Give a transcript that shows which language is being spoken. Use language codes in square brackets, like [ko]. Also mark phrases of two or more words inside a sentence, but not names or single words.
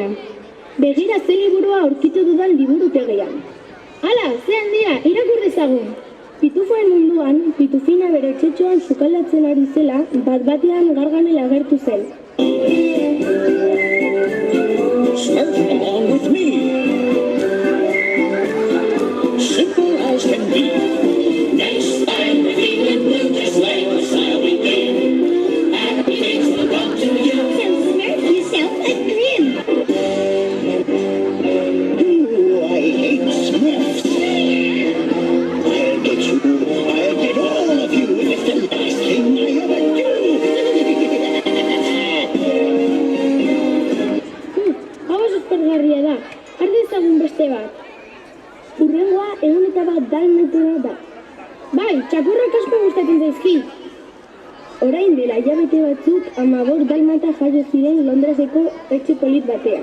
[eu] Begira ze liburua aurkitu dudan liburutegian. Hala, ze handia, irakur dezagun! Pitufoen munduan, Pitufina bere etxetxoan sukaldatzen ari zela, bat-batean gargamel agertu zen. [en] Surf along with me. Simple as can be. Next time the evening blue just like the style we do. Happy things will come to you. So smurf yourself a grin. Ooh, I hate Smurfs. I'll get you. I'll get all of you. It's the last thing I ever do. [eu] Hau suspergarria da, har dezagun beste bat. Hurrengoa 101 dalmatera da. Bai, txakurrak asko gustatzen zaizki. Orain dela hilabete batzuk 15 dalmata jaio ziren Londreseko etxe polit batean.